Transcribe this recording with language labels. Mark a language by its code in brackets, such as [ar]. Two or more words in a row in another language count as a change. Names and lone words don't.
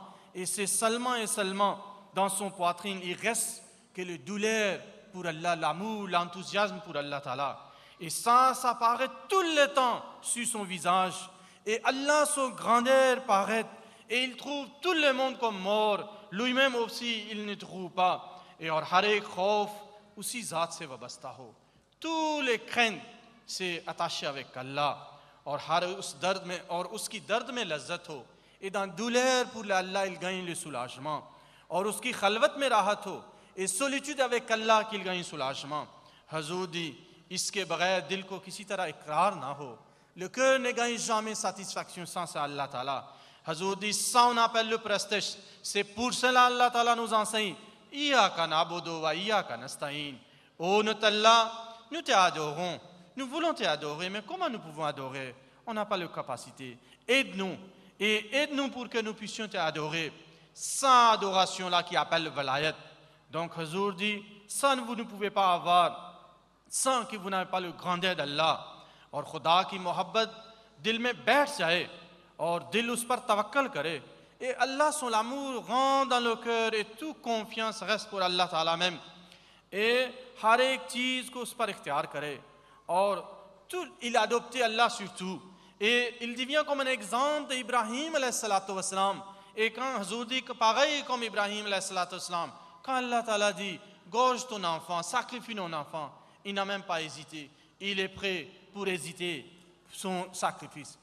[fr] Et c'est seulement et seulement dans son poitrine, il reste que le douleur pour Allah, l'amour, l'enthousiasme pour [ar] الله تعالى. [fr] Et ça paraît tout le temps sur son visage. Et Allah, son grandeur paraît. Et il trouve tout le monde comme mort. Lui-même aussi, il ne trouve pas. [ur] Et اور ہر ایک خوف اسی ذات سے وابستہ ہو. [fr] Tous les craintes c'est attaché avec Allah. [ur] اور ہر اس درد میں اور اس کی درد میں لذت ہو. [fr] Et dans douleur pour Allah, il gagne le soulagement. [ur] اور اس کی خلوت میں راحت ہو. [fr] Et solitude avec Allah qu'il gagne soulagement. Hazur dit, [ur] اس کے بغیر دل کو کسی طرح اقرار نہ ہو. [fr] Le cœur ne gagne jamais satisfaction sans [ar] الله تعالى. [fr] Hazur dit, ça on appelle le prestige. C'est pour cela [ar] الله تعالى [fr] nous enseigne, [ar] إياك نعبد وإياك نستعين. [fr] Oh notre Allah, nous te adorons. Nous voulons te adorer, mais comment nous pouvons adorer? On n'a pas la capacité. Aide-nous. Et aide-nous pour que nous puissions te adorer. Sans adoration là qui appelle le valayat. Donc Hazur dit, ça vous ne pouvez pas avoir sans que vous n'avez pas le grandeur d'Allah. [ur] اور خدا کی محبت دل میں بیٹھ جائے اور دل اس پر توکل کرے. [fr] Et Allah, son amour rentre dans le cœur et toute confiance reste pour [ar] الله تعالى [fr] même. [ur] Et ہر ایک چیز کو اس پر اختیار کرے. [fr] और tout, il a adopté Allah surtout. Et il devient comme un exemple d'Ibrahim [ar] عليه الصلاة والسلام. [fr] Et quand Hazur dit que pareil comme Ibrahim [ar] عليه الصلاة والسلام, [fr] quand [ar] الله تعالى [fr] dit, gorge ton enfant, sacrifie ton enfant, il n'a même pas hésité. Il est prêt pour hésiter son sacrifice.